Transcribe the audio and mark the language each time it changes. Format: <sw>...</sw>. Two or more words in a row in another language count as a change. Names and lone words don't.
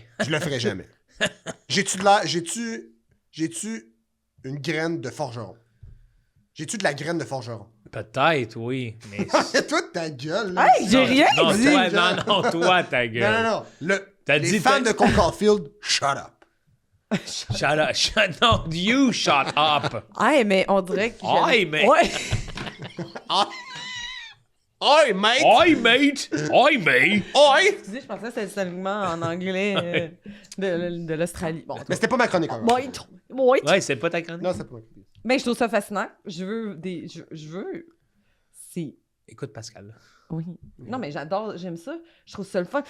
<fr>Je le ferais jamais. J'ai-tu une graine de forgeron? J'ai-tu de la graine de forgeron? Peut-être, oui. Mais. Toi, ta gueule, là. Hey, j'ai rien non, dit! toi, toi, ta gueule. Non. T'as Les dit fans de Cole Caulfield,</fr> <en>shut up. Shut up. Non, you shut up.</en> <fr>Hey, mais on dirait que... Hey, mais- Ouais.</fr> <en>Oi, mate! Oi, mate. Oi, mate. Oi!</en> <fr>Je pensais que c'était le segment en anglais de l'Australie. Bon, Mais c'était pas ma chronique encore. ouais. Ouais, c'est pas ta chronique. Non, c'est pas ma chronique. Mais je trouve ça fascinant. Je veux c'est... Écoute, Pascal. Oui. Non, mais j'aime ça. Je trouve ça le fun.</fr>